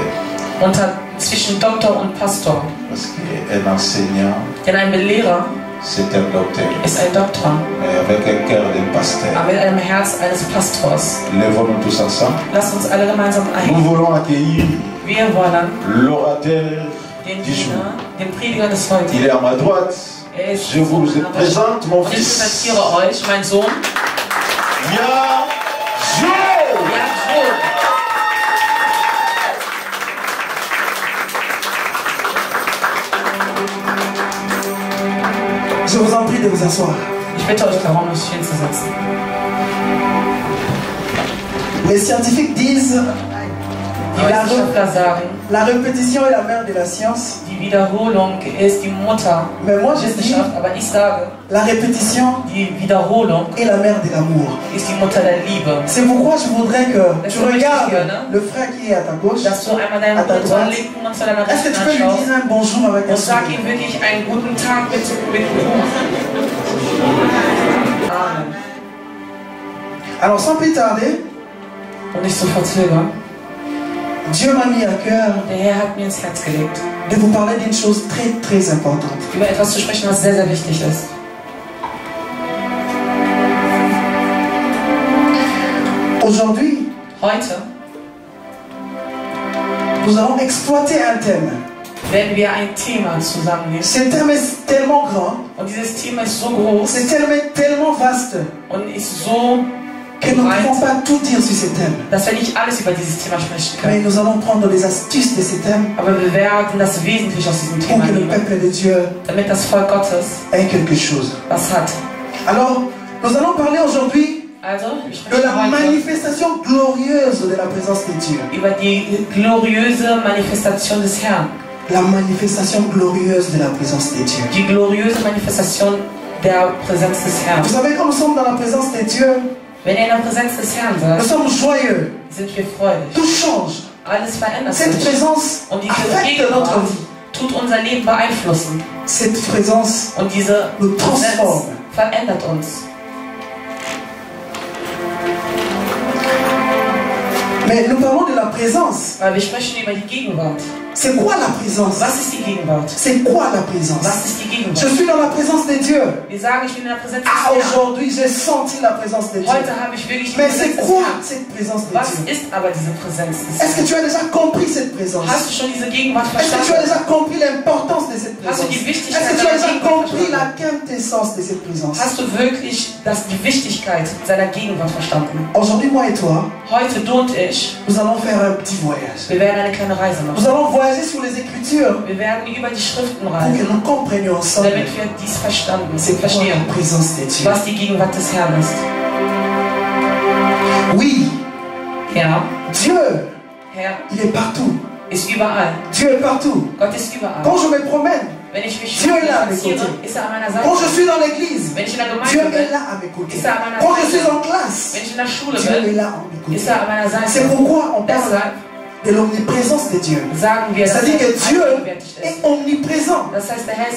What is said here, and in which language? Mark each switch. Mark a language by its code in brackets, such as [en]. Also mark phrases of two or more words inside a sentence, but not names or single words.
[de] Zwischen Doktor und Pastor. [fr] Parce qu'un enseignant, [de] denn ein Belehrer [fr] c'est un docteur. [de] Ist ein Doktor. [fr] Mais avec un cœur d'un pasteur. [de] Aber mit einem Herz eines Pastors. [fr] Lèvons-nous tous ensemble. [de] Lasst uns alle gemeinsam ein. [fr] Nous voulons accueillir [de] Wir wollen [fr] l'orateur du jour. [de] Den Prediger des heutigen. [fr] Il est à ma droite. Je vous présente mon fils. [de] Ich präsentiere euch, mein Sohn. [fr] Je vous en prie de vous asseoir. [de] Ich bitte euch darum, mich hinzusetzen. [fr] Les scientifiques disent la répétition est la mère de la science. [de] Die Wiederholung ist die Mutter [fr] Mais moi je dis, [de] aber ich sage, [fr] la répétition [de] die Wiederholung [fr] est la mère de l'amour. [de] Ist die Mutter der Liebe. [fr] C'est pourquoi je voudrais que tu regardes le frère qui est à ta gauche, [de] dass du einmal deinen Bruder zur linken und zu deiner rechten [fr] Est-ce que tu peux lui dire un bonjour avec un sourire? [de] Sag ihm wirklich einen guten Tag mit Gruß. Amen. [fr] Alors sans plus tarder, [de] und nicht zu verzögern, [fr] Dieu m'a mis à cœur [de] der Herr hat mir ins Herz gelegt, [fr] de vous parler d'une chose très très importante. [de] Über etwas zu sprechen, was sehr sehr wichtig ist. [fr] Aujourd'hui, [de] heute, [fr] nous allons exploiter un thème. [de] Werden wir ein Thema zusammennehmen. [fr] Ce thème est tellement grand. [de] Und dieses Thema ist so groß. [fr] Ce thème est tellement vaste. [de] Und ist so [fr] que nous ne pouvons pas tout dire sur ce thème. [de] Dass wir nicht alles über dieses Thema sprechen können. [fr] Mais nous allons prendre les astuces de ce thème. [de] Aber wir werden das Wesentliche aus diesem Thema nehmen. [fr] Pour que le peuple de Dieu [de] damit das Volk Gottes [fr] ait quelque chose. [de] Was hat. [fr] Alors, nous allons parler aujourd'hui de la manifestation glorieuse de la présence de Dieu. [de] Über die gloriöse Manifestation des Herrn. [fr] La manifestation glorieuse de la présence de Dieu. [de] Die gloriöse Manifestation der Präsenz des Herrn. [fr] Vous savez, quand nous sommes dans la présence de Dieu, [de] wenn ihr in der Präsenz des Herrn seid, [fr] nous sommes joyeux. [de] Sind wir freudig. [fr] Tout change. [de] Alles verändert sich. [fr] Cette présence [de] und diese [fr] affecte notre vie. [de] Tut unser Leben beeinflussen. [fr] Cette présence [de] und diese [fr] nous transforme. [de] Verändert uns. [fr] Mais nous parlons de la présence. [de] Wir sprechen über die Gegenwart. [fr] C'est quoi la présence? [de] Was ist die Gegenwart? [fr] C'est quoi la présence? [de] Was ist die Gegenwart? [fr] Je suis dans la présence de Dieu. [de] Wir sagen, ich bin in der Präsenz des Herrn. [fr] Aujourd'hui, j'ai senti la présence de Dieu. [de] Heute habe ich wirklich die [fr] Mais [de] Präsenz [fr] c'est quoi cette présence de [de] Was [fr] Dieu? [de] ist aber diese Präsenz des [fr] Est-ce que tu as déjà compris cette présence? [de] Hast du schon diese Gegenwart [fr] Est-ce que tu as [de] verstanden? [fr] déjà compris l'importance de cette [de] Hast du [fr] présence? [de] die [fr] Est-ce [de] Wichtigkeit [fr] que tu as [de] seiner [fr] déjà [de] Gegenwart [fr] compris la [de] verstanden? [fr] quintessence de cette présence? [de] Hast du wirklich die Wichtigkeit seiner Gegenwart verstanden? [fr] Aujourd'hui, moi et toi, [de] Heute, du und ich, [fr] nous allons faire un petit voyage. [de] wir werden eine kleine Reise machen. [fr] Nous allons voyager sur les Écritures [de] Wir werden über die Schriften [fr] pour [de] reisen, [fr] que nous comprenions ensemble [de] damit wir dies verstanden, [fr] c'est quoi [de] verstehen, [fr] la présence de Dieu. [de] was die Gegenwart des Herrn ist. [fr] Oui, [de] Ja, [fr] Dieu, [de] Herr [fr] il est partout. [de] ist überall. [fr] Dieu est partout. [de] Gott ist überall. [fr] Quand je me promène, [de] Wenn ich mich [fr] Dieu est là à mes [de] spaziere, [fr] côtés. [de] ist er an meiner [fr] Quand je [de] Seite. [fr] suis dans l'église, [de] Wenn ich in der [fr] Dieu [de] Gemeinde [fr] est [de] bin, [fr] là à mes côtés. [de] ist er an meiner [fr] Quand je suis [de] Seite. [fr] en classe, [de] Wenn ich in der Schule [fr] Dieu est [de] bin, [fr] là à mes côtés. [de] ist er an meiner Seite. [fr] C'est pourquoi on parle [de] Deshalb [fr] de l'omniprésence de Dieu. [de] sagen wir, dass [fr] C'est-à-dire [de] er [fr] que Dieu [de] allgegenwärtig ist. [fr] est omniprésent. [de] Das heißt, der Herr ist